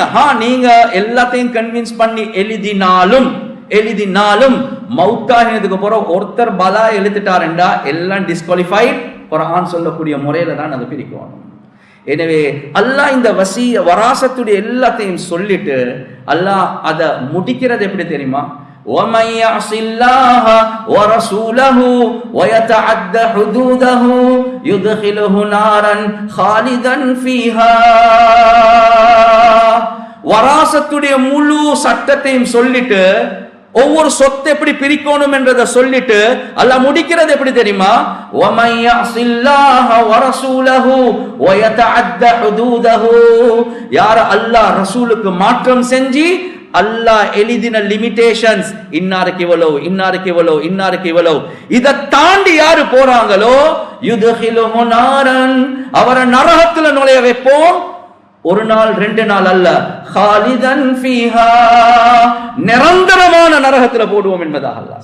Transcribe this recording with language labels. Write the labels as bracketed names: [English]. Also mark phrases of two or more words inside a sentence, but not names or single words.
[Tamil] நீங்க எல்லாத்தையும் கன்வின்ஸ் பண்ணி எழுதினாலும் மௌத்தாகினதுக்கு போற ஒருத்தர் பலா எழுதிட்டாருண்டா எல்லாம் டிஸ்குவாலிஃபைட். குர்ஆன் சொல்லக்கூடிய முறையில தான் அதை பிரிக்கணும். எனவே அல்லாஹ் இந்த வராசத்துடைய எல்லாத்தையும் சொல்லிட்டு அல்லாஹ் அதை முடிக்கிறது எப்படி தெரியுமா? [Arabic] وَمَنْ يَعْصِ اللَّهَ وَرَسُولَهُ وَيَتَعَدَّ حُدُودَهُ يُدْخِلْهُ نَارًا خَالِدًا فِيهَا. [Tamil] வராசத்துடைய முழு சட்டத்தையும் சொல்லிட்டு, ஒவ்வொரு சொத்தை எப்படி பிரிக்கணும் என்றதை சொல்லிட்டு அல்லாஹ் முடிக்கிறது எப்படி தெரியுமா? [Arabic] وَمَنْ يَعْصِ اللَّهَ وَرَسُولَهُ وَيَتَعَدَّ حُدُودَهُ. [Tamil] யார் அல்லாஹ் ரசூலுக்கு மாற்றம் செஞ்சு அல்லாஹ் எழுதின லிமிடேஷன்ஸ், இன்னாருக்கு இவ்வளவு, இன்னாருக்கு இவ்வளவு, இன்னாருக்கு இவ்வளவு, இதை தாண்டி யாரு போறாங்களோ [Arabic] يدخله نارا, [Tamil] அவரை நரகத்துல நுழைய வைப்போம். ஒரு நாள் ரெண்டு நாள் அல்ல, [Arabic] خالدا فيها, [Tamil] நிரந்தரமான நரகத்துல போடுவோம் என்பதாக அல்லாஹ்.